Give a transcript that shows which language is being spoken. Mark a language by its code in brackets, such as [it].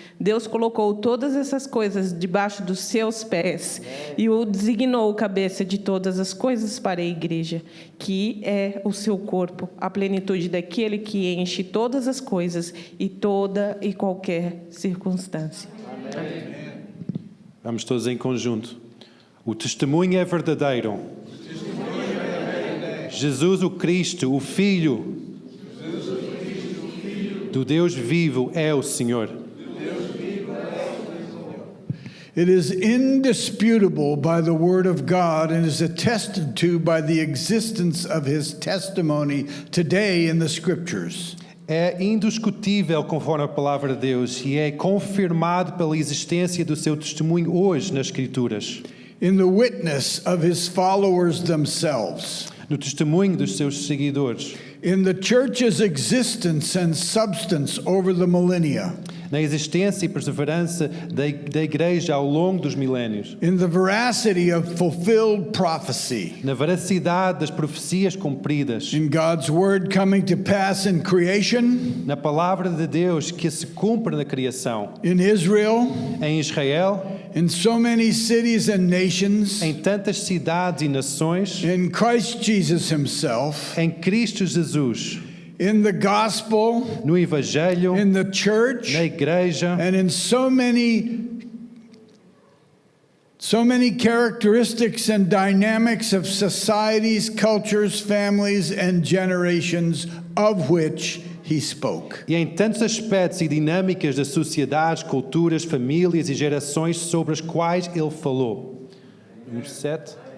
[pt] Deus colocou todas essas coisas debaixo dos seus pés e o designou cabeça de todas as coisas para a igreja, que é o seu corpo, a plenitude daquele que enche todas as coisas e toda e qualquer circunstância. Amém. Vamos todos em conjunto. O testemunho é verdadeiro. Jesus o Cristo, o Filho do Deus vivo, é o Senhor. [en] It is indisputable by the word of God and is attested to by the existence of his testimony today in the scriptures. [pt] É indiscutível conforme a palavra de Deus e é confirmado pela existência do seu testemunho hoje nas Escrituras. [en] In the witness of his followers themselves. [pt] No testemunho dos seus seguidores. [en] In the church's existence and substance over the millennia. [pt] Na existência e perseverança da igreja ao longo dos milénios. [en] In the veracity of fulfilled prophecy. [pt] Na veracidade das profecias cumpridas. [en] In God's word coming to pass in creation. [pt] Na palavra de Deus que se cumpre na criação. [en] In Israel. [pt] Em Israel. [en] In so many cities and nations. [pt] Em tantas cidades e nações. [en] In Christ Jesus himself. [pt] Em Cristo Jesus. [en] In the gospel, [pt] no evangelho, [en] in the church, [pt] na igreja, [en] and in so many characteristics and dynamics of societies, cultures, families, and generations of which he spoke. [pt] E em tantos aspectos e dinâmicas das sociedades, culturas, famílias e gerações sobre as quais ele falou. Número 7.